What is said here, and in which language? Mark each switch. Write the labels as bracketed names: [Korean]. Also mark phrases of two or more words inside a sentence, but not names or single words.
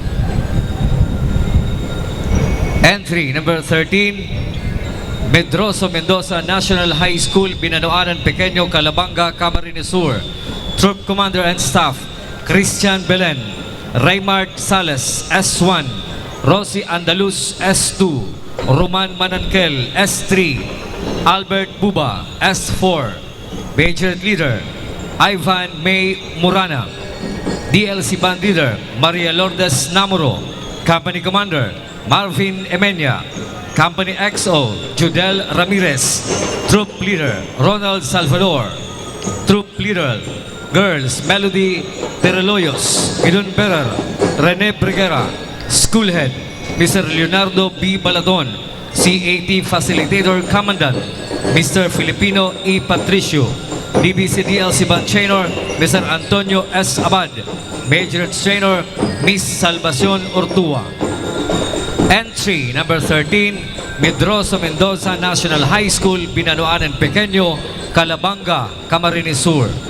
[English] Entry number 13, Medroso Mendoza National High School, Binanoanan Pequeño, Calabanga, Camarines Sur. Troop Commander and Staff, Christian Belen, Raymart Sales, S1, Rosie Andaluz, S2, Roman Manankel, S3, Albert Buba, S4, Major Leader Ivan May Murana, DLC Band Leader Maria Lourdes Namuro, Company Commander Marvin Emenya, Company XO Judel Ramirez, Troop Leader Ronald Salvador, Troop Leader Girls Melody Tereloyos, Idun Berer, Rene Briguera, School Head Mr. Leonardo B. Baladon, CAT Facilitator Commandant Mr. Filipino E. Patricio, DBC DLC Band Trainer Mr. Antonio S. Abad, Major Trainer Miss Salvacion Ortua. Entry number 13, Medroso Mendoza National High School, Binanoanan Pequeño, Calabanga, Camarines Sur.